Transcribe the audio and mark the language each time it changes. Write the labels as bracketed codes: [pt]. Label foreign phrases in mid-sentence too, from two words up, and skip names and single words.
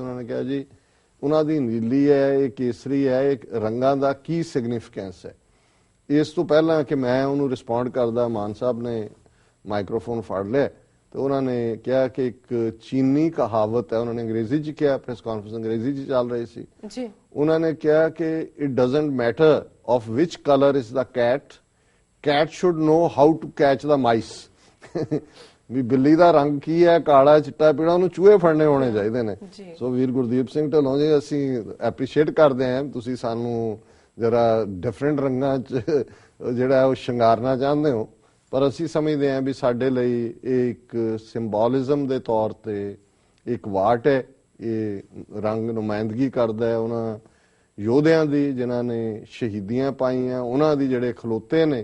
[pa] ਉਹਨਾਂ ਨੇ ਕਿਹਾ ਜੀ ਉਹਨਾਂ ਦੀ ਨੀਲੀ ਹੈ, ਇਹ ਕੇਸਰੀ ਹੈ, ਇਹ ਰੰਗਾਂ ਦਾ ਕੀ ਸਿਗਨੀਫੀਕੈਂਸ ਹੈ। ਇਸ ਤੋਂ ਪਹਿਲਾਂ ਕਿ ਮੈਂ ਉਹਨੂੰ ਰਿਸਪੌਂਡ ਕਰਦਾ, ਮਾਨ ਸਾਹਿਬ ਨੇ ਮਾਈਕ੍ਰੋਫੋਨ ਫੜ ਲਿਆ ਤੇ ਉਹਨਾਂ ਨੇ ਕਿਹਾ ਕਿ ਇੱਕ ਚੀਨੀ ਕਹਾਵਤ ਹੈ, ਉਹਨਾਂ ਨੇ ਅੰਗਰੇਜ਼ੀ 'ਚ ਕਿਹਾ, [en] press conference [pa] ਅੰਗਰੇਜ਼ੀ 'ਚ ਚੱਲ ਰਹੀ ਸੀ। ਉਹਨਾਂ ਨੇ ਕਿਹਾ ਕਿ [en] it doesn't matter of which color is the cat should know how to catch the mice। [pa] ਵੀ ਬਿੱਲੀ ਦਾ ਰੰਗ ਕੀ ਹੈ, ਕਾਲਾ ਚਿੱਟਾ ਪੀਲਾ, ਉਹਨੂੰ ਚੂਹੇ ਫੜਨੇ ਹੋਣੇ ਚਾਹੀਦੇ ਨੇ। ਸੋ ਵੀਰ ਗੁਰਦੀਪ ਸਿੰਘ ਢਿੱਲੋਂ ਜੀ, ਅਸੀਂ ਐਪਰੀਸ਼ੀਏਟ ਕਰਦੇ ਹਾਂ ਤੁਸੀਂ ਸਾਨੂੰ ਜ਼ਰਾ ਡਿਫਰੈਂਟ ਰੰਗਾਂ 'ਚ ਜਿਹੜਾ ਉਹ ਸ਼ਿੰਗਾਰਨਾ ਚਾਹੁੰਦੇ ਹੋ, ਪਰ ਅਸੀਂ ਸਮਝਦੇ ਹਾਂ ਵੀ ਸਾਡੇ ਲਈ ਇਹ ਇੱਕ ਸਿੰਬੋਲਿਜ਼ਮ ਦੇ ਤੌਰ ਤੇ ਇੱਕ ਵਾਟ ਹੈ। ਇਹ ਰੰਗ ਨੁਮਾਇੰਦਗੀ ਕਰਦਾ ਹੈ ਉਹਨਾਂ ਯੋਧਿਆਂ ਦੀ ਜਿਨ੍ਹਾਂ ਨੇ ਸ਼ਹੀਦੀਆਂ ਪਾਈਆਂ, ਉਹਨਾਂ ਦੀ ਜਿਹੜੇ ਖਲੋਤੇ ਨੇ।